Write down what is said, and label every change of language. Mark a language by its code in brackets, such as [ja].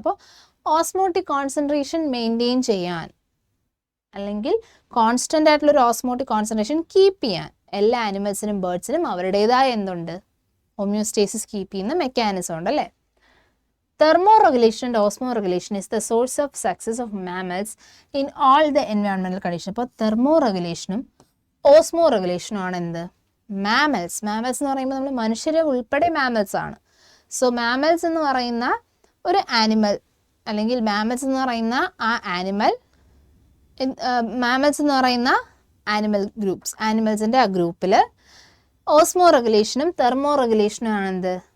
[ml] അപ്പോൾ osmotic concentration maintain ചെയ്യാൻ അല്ലെങ്കിൽ കോൺസ്റ്റൻ്റ് ആയിട്ടുള്ളൊരു ഓസ്മോട്ടിക് കോൺസെൻട്രേഷൻ കീപ്പ് ചെയ്യാൻ എല്ലാ ആനിമൽസിനും ബേർഡ്സിനും അവരുടേതായ എന്തുണ്ട്? ഹോമിയോസ്റ്റേസിസ് കീപ്പ് ചെയ്യുന്ന മെക്കാനിസം ഉണ്ട് അല്ലേ. [en] Thermoregulation and osmoregulation is the source of success of mammals in all the environmental conditions. [ml] അപ്പോൾ തെർമോറെഗുലേഷനും ഓസ്മോറെഗുലേഷനും ആണ് എന്ത്? മാമൽസ് എന്ന് പറയുമ്പോൾ നമ്മൾ മനുഷ്യരെ ഉൾപ്പെടെ മാമൽസ് ആണ്. സോ മാമൽസ് എന്ന് പറയുന്ന ഒരു ആനിമൽ, അല്ലെങ്കിൽ മാമൽസ് എന്ന് പറയുന്ന ആ ആനിമൽ, മാമൽസ് എന്ന് പറയുന്ന ആനിമൽ ഗ്രൂപ്പ്സ്, ആനിമൽസിൻ്റെ ആ ഗ്രൂപ്പിൽ ഓസ്മോറെഗുലേഷനും തെർമോറെഗുലേഷനും ആണ് എന്ത്?